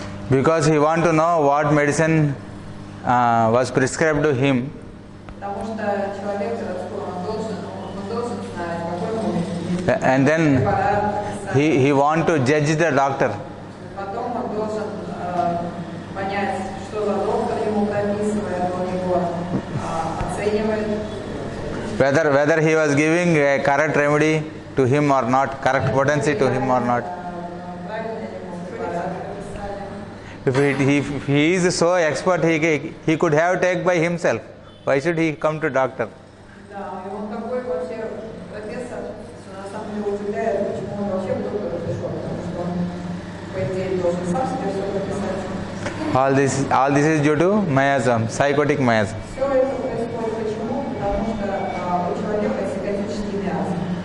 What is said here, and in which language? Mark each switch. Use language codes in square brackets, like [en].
[en] Because he want to know what medicine was prescribed to him. [ru] Потому что человек городской, он должен знать, какой ему [en] And then [ru] препарат, [en] he want to judge the doctor. [ru] потом он должен понять, что за доктор ему прописывает, он его оценивает. [en] Whether he was giving a correct remedy to him or not, correct potency to him or not. [ru] Правильно ли ему препарат прописали? [en] If he is so expert, he could have take by himself. Why should he come to doctor? [ru] Да, и он такой вообще профессор, что на самом деле удивляет, почему он вообще к доктору пришел, потому что он, по идее, должен сам себе все прописать. [en] All this is due to miasm, psychotic miasm. [ru] Все это происходит почему? Потому что у человека психотический миазм.